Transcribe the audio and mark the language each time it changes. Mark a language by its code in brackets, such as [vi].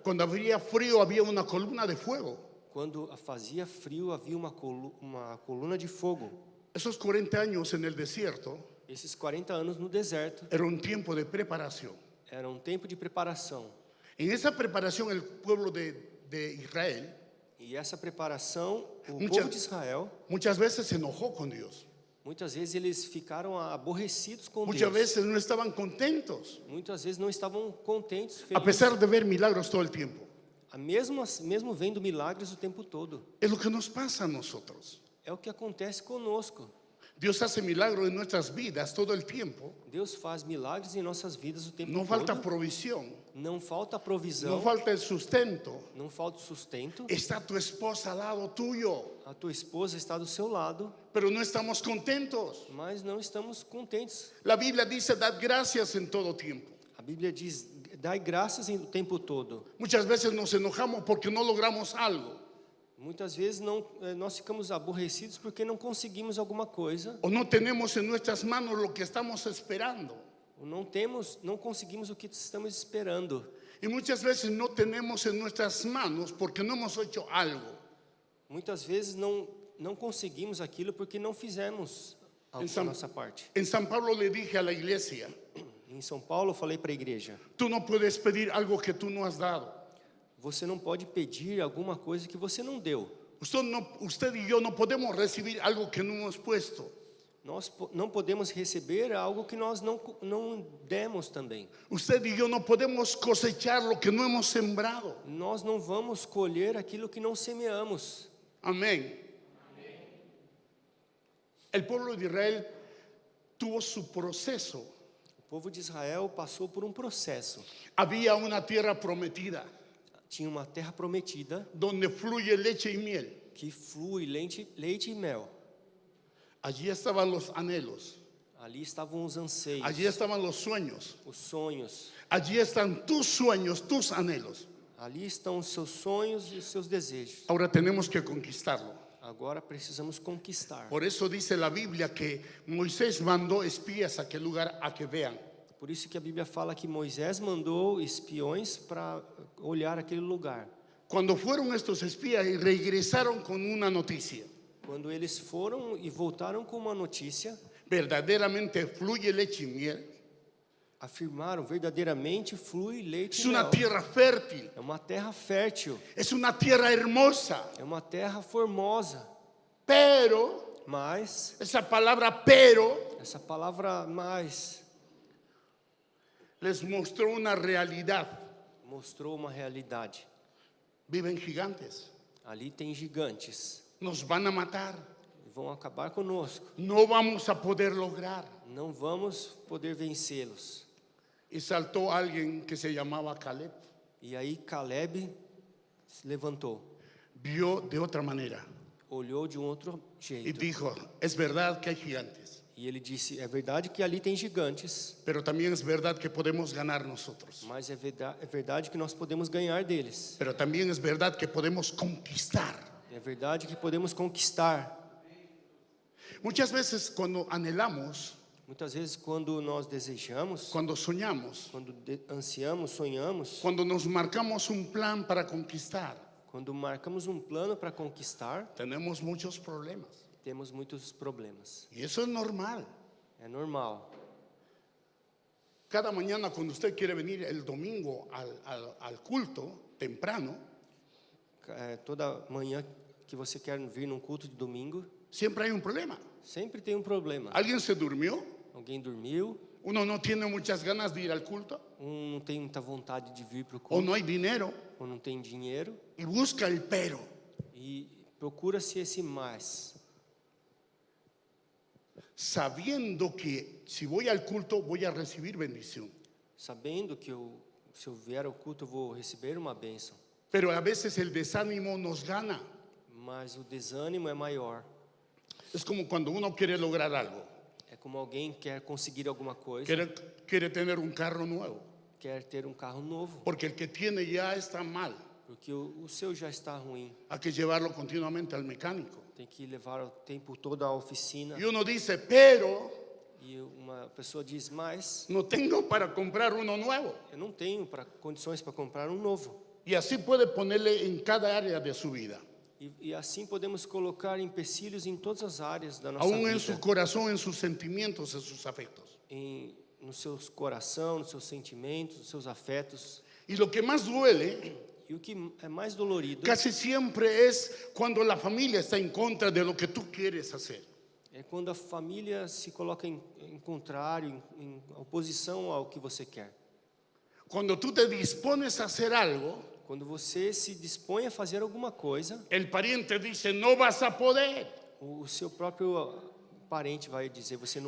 [es] Cuando había frío, había una columna de fuego. [pt] Quando fazia frio, havia uma coluna de fogo. [es] Esos 40 años en el desierto [pt] Esses 40 anos no deserto [es] era un tiempo de preparación. [pt] era um tempo de preparação. [es] En esa preparación el pueblo de Israel [pt] E essa preparação, o Muita- povo de Israel, [es] muchas veces se enojó con Dios. [pt] muitas vezes eles ficaram aborrecidos com [es] Muchas veces no estaban contentos, [pt] Muitas vezes não estavam contentes, [es] a [pt] felizes, [es] pesar de ver milagros todo el tiempo. [pt] mesmo vendo milagres o tempo todo. [es] Es lo que nos pasa a nosotros. [pt] É o que acontece conosco. [es] Dios hace milagros en nuestras vidas todo el tiempo. [pt] Deus faz milagres em nossas vidas o tempo [es] No falta [pt] todo. [es] provisión, [pt] Não falta provisão, [es] no falta el sustento. [pt] não falta sustento. [es] Está tu esposa al lado tuyo, [pt] A tua esposa está do seu lado, [es] pero no estamos contentos. [pt] mas não estamos contentes. [es] La Biblia dice, dad gracias en todo tiempo. [pt] A Bíblia diz, dai graças o tempo todo. [es] Muchas veces nos enojamos porque no logramos algo, [pt] Muitas vezes nós ficamos aborrecidos porque não conseguimos alguma coisa, [es] o no tenemos en nuestras manos lo que estamos esperando. [pt] ou não conseguimos o que estamos esperando. [es] Y muchas veces no tenemos en nuestras manos porque no hemos hecho algo. [pt] Muitas vezes não conseguimos aquilo porque não fizemos a nossa parte. [es] En San Pablo le dije a la iglesia, [pt] Em São Paulo eu falei para a igreja, [es] tú no puedes pedir algo que tú no has dado. [pt] você não pode pedir alguma coisa que você não deu. [es] Usted y yo no podemos recibir algo que no hemos puesto. [pt] Nós não podemos receber algo que nós não demos também. [es] Usted y yo no podemos cosechar lo que no hemos sembrado. [pt] Nós não vamos colher aquilo que não semeamos. [es] Amén. El pueblo de Israel tuvo su proceso. [pt] O povo de Israel passou por um processo. [es] Había una tierra prometida [pt] Tinha uma terra prometida [es] donde fluye leche y miel. [pt] que flui leite e mel. [es] Allí estaban los anhelos. [pt] Ali estavam os anseios, [es] Allí estaban los sueños. [pt] os sonhos. [es] Allí están tus sueños, tus anhelos. [pt] Ali estão os seus sonhos e os seus desejos. [es] Ahora tenemos que conquistarlo. [pt] Agora precisamos conquistar. [es] Por eso dice la Biblia que Moisés mandó espías a aquel lugar a que vean. [pt] Por isso que a Bíblia fala que Moisés mandou espiões para olhar aquele lugar. [es] Cuando fueron estos espías y regresaron con una noticia, [pt] Quando eles foram e voltaram com uma notícia, [es] verdaderamente fluye leche y miel. [pt] afirmaram verdadeiramente flui leite [es] Es [pt] e [es] una [pt] mel. [es] tierra fértil, [pt] É uma terra fértil, [es] es una tierra hermosa, [pt] é uma terra formosa. [es] pero, [pt] Mas [es] esa palabra pero, [pt] essa palavra mais [es] les mostró una realidad. [pt] mostrou uma realidade. [es] Viven gigantes, [pt] Ali tem gigantes, [es] nos van a matar, [pt] vão acabar conosco. [es] no vamos a poder lograr. [pt] Não vamos poder vencê-los. [es] Y saltó alguien que se llamaba Caleb, [pt] E aí Caleb se levantou, [es] vio de otra manera [pt] olhou de um outro [es] y [pt] jeito. [es] dijo, es verdad que hay gigantes, [pt] E ele disse, é verdade que ali tem gigantes, [es] pero también es verdad que podemos ganar nosotros. [pt] mas é verdade que nós podemos ganhar deles. [es] Pero también es verdad que podemos conquistar. [pt] É verdade que podemos conquistar. [es] Muchas veces cuando anhelamos, [pt] Muitas vezes quando nós desejamos, [es] cuando soñamos, [pt] quando ansiamos, sonhamos, [es] cuando nos marcamos un plan para conquistar, [pt] quando marcamos um plano para conquistar, [es] tenemos muchos problemas. [pt] temos muitos problemas. [es] Y eso es normal. [pt] É normal. [es] Cada mañana cuando usted quiere venir el domingo al culto, temprano, [pt] Toda manhã que você quer vir num culto de domingo, [es] siempre hay un problema. [pt] sempre tem um problema. [es] ¿Alguien se durmió? [pt] Alguém dormiu, [es] Uno no tiene muchas ganas de ir al culto, [pt] não tem muita vontade de vir para o [es] o [pt] culto, [es] no hay dinero, [pt] ou não tem dinheiro, [es] y busca el pero. [pt] e procura-se esse mais, [es] Sabiendo que si voy al culto voy a recibir bendición. [pt] sabendo que se eu vier ao culto eu vou receber uma bênção. [es] Pero a veces el desánimo nos gana. [pt] Mas o desânimo é maior. [es] Es como cuando uno quiere lograr algo, [pt] É como alguém quer conseguir alguma coisa, [es] quiere tener un carro nuevo, [pt] quer ter um carro novo, [es] porque el que tiene ya está mal. [pt] porque o seu já está ruim. [es] Hay que llevarlo continuamente al mecánico. [pt] Tem que levar o tempo todo à oficina. [es] Y uno dice, pero [pt] E uma pessoa diz, mas [es] no tengo para comprar uno nuevo. [pt] eu não tenho condições para comprar um novo. [es] Y así puede ponerle en cada área de su vida, [pt] E assim podemos colocar empecilhos em todas as áreas da nossa [es] aún en su [pt] vida. [es] corazón, en sus sentimientos, en sus afectos. [pt] No seu coração, nos seus sentimentos, nos seus afetos. [es] Y lo que más duele [pt] E o que é mais dolorido [es] casi siempre es cuando la familia está en contra de lo que tú quieres hacer. [pt] é quando a família se coloca em contrário, em oposição ao que você quer. [es] Cuando tú te dispones a hacer algo, [pt] Quando você se dispõe a fazer alguma coisa, [es] el pariente dice, no vas a poder. [pt] o seu próprio parente vai dizer, você não